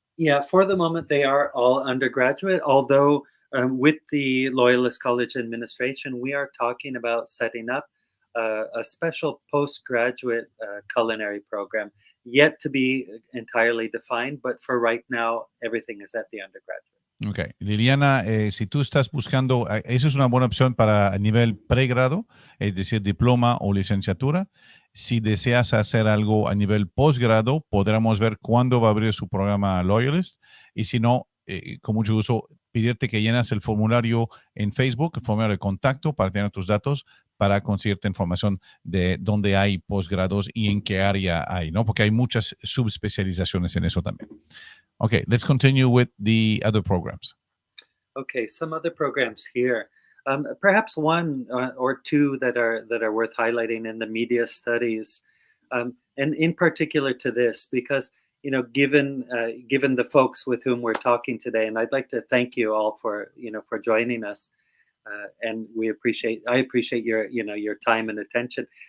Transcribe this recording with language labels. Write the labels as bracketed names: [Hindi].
[English] Yeah, for the moment, they are all undergraduate, although with the Loyalist College administration, we are talking about setting up a special postgraduate culinary program, yet to be entirely defined, but for right now, everything is at the undergraduate. [Spanish] Ok, Liliana, si tú estás buscando, esa es una buena opción para nivel pregrado, es decir, diploma o licenciatura. Si deseas hacer algo a nivel posgrado, podremos ver cuándo va a abrir su programa Loyalist. Y si no, con mucho gusto, pedirte que llenas el formulario en Facebook, el formulario de contacto para tener tus datos, para conseguirte información de dónde hay posgrados y en qué área hay, ¿no? Porque hay muchas subespecializaciones en eso también. [English] Okay, let's continue with the other programs. Okay, some other programs here. Perhaps one or two that are worth highlighting in the media studies, and in particular to this, because given the folks with whom we're talking today, and I'd like to thank you all for joining us, and I appreciate your time and attention.